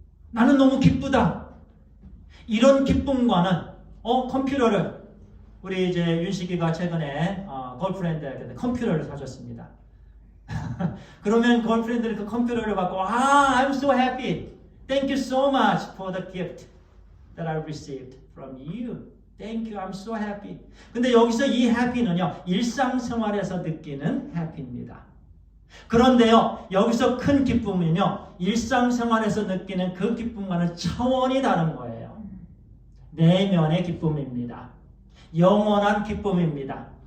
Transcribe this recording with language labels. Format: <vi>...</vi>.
<ko>나는 너무 기쁘다. 이런 기쁨과는 컴퓨터를 우리 이제 윤식이가 최근에 걸프렌드에게 컴퓨터를 사줬습니다. 그러면 걸프렌드는 그 컴퓨터를 받고</ko> <en>I'm so happy. Thank you so much for the gift that I received from you. Thank you. I'm so happy.</en> <ko>근데 여기서 이 happy는요. 일상생활에서 느끼는 happy입니다. 그런데요. 여기서 큰 기쁨은요. 일상생활에서 느끼는 그 기쁨과는 차원이 다른 거예요. 내면의 기쁨입니다. 영원한 기쁨입니다.</ko>